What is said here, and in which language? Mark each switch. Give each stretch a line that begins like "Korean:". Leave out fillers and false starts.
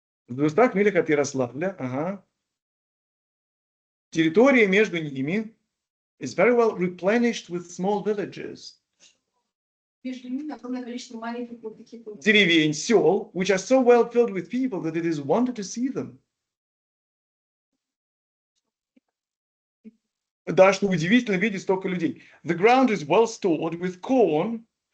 Russian: В 200 милях от Ярославля, территория между ними
English: is very well replenished with small villages.
Russian: Деревень, сел,
English: which are so well filled with people that it is wonder to see them.
Russian: Да, что удивительно видеть столько людей.
English: The ground is well stored with corn.